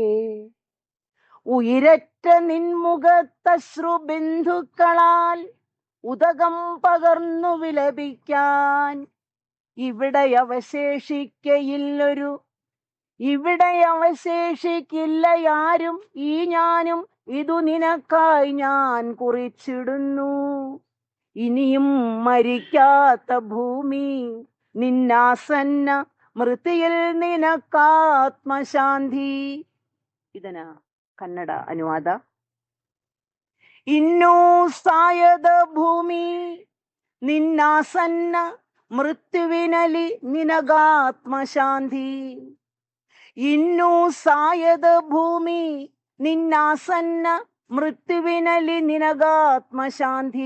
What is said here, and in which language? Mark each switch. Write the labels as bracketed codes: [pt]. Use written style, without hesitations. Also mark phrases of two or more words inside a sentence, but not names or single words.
[ml] ഉയരറ്റ നിൻമുഖത്തശ്രുബിന്ദുക്കളാൽ ഉദകം പകർന്നു വിലപിക്കാൻ ഇവിടെ അവശേഷിക്കില്ല ആരും, ഈ ഞാനും ഇതു നിനക്കായി ഞാൻ കുറിച്ചിടുന്നു. ഇനിയും മരിക്കാത്ത ഭൂമി, നിന്നാസന്ന മൃതിയിൽ നിനക്കാത്മശാന്തി. [kn] ಇದನ್ನ ಕನ್ನಡ ಅನುವಾದ. ಇನ್ನೂ ಸಾಯದ ಭೂಮಿ, ನಿನ್ನಾಸನ್ನ ಮೃತ್ಯುವಿನಲ್ಲಿ ನಿನಗಾತ್ಮಶಾಂತಿ. ಇನ್ನೂ ಸಾಯದ ಭೂಮಿ, ನಿನ್ನಾಸನ್ನ ಮೃತ್ಯುವಿನಲ್ಲಿ ನಿನಗಾತ್ಮಶಾಂತಿ.